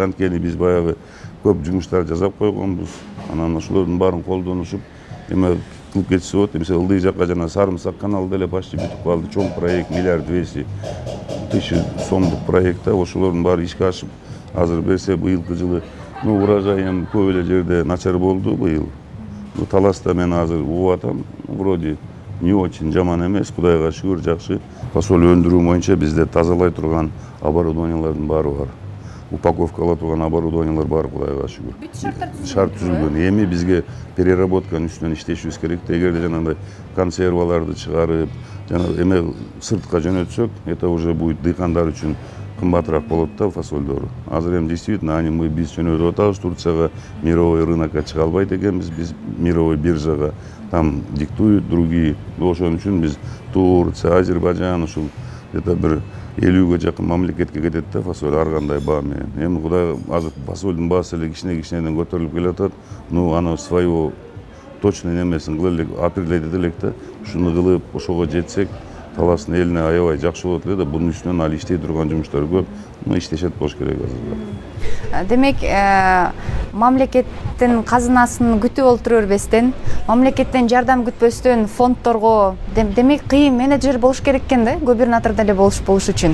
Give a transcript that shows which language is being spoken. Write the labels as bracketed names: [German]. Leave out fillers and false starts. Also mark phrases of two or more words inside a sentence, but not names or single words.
[Kyrgyz] Анткени биз баягы көп жумуштар жасап койгонбуз. Анан ошолордун баарын колдонушуп эме кылып кетсе болот. Мисалы Ылдый жакка жана Сарымсак каналы деле почти бүтүп калды. Чоң проект 1 200 000 сомдук проект да. Ошолордун баары ишке ашып, азыр берсе быйылкы жылы урожай эми көп эле жерде начар болду быйыл. Таласта мен азыр угуп атам, [Russian] вроде не очень [Kyrgyz] жаман эмес, Кудайга шүгүр, жакшы. Фасоль өндүрүү боюнча бизде тазалай турган оборудованиялардын баары бар. Упаковкалай турган оборудованиялар бар, Кудайга шүгүр. Бүт шарт түзүлгөн. Эми бизге переработканын үстүнөн иштешибиз керек. Эгерде жанагындай консерваларды чыгарып, жана эме сыртка жөнөтсөк, [Russian] это уже будет [Kyrgyz] дыйкандар үчүн кымбатыраак болот да фасольдору. Азыр эми действительно биз жөнөтүп атабыз Турцияга, [Russian] мировой рынокко [Kyrgyz] чыга албайт экенбиз, биз мировой биржага [Russian] там диктуют другие. [Kyrgyz] Ошон үчүн биз Турция, Азербайджан ушул где-то бир 50-ге жакын мамлекетке кетет да фасоль ар кандай баа менен. Эми Кудай азыр фасольдун баасы эле кичине-кичинеден көтөрүлүп келатат. Аны [Russian] своего точно [Kyrgyz] немесин кыла элек, определять элек да. Ушуну кылып, ошого жетсек, Таластын элине аябай жакшы болот эле да. Бунун үстүнөн али иштей турган жумуштар көп. Иштешет болуш керек азыр. Демек, мамлекеттин казынасын күтүп олтура бербестен, мамлекеттен жардам күтпөстөн фондторго демек кыйын менеджер болуш керек экен да, губернатор деле болуш үчүн.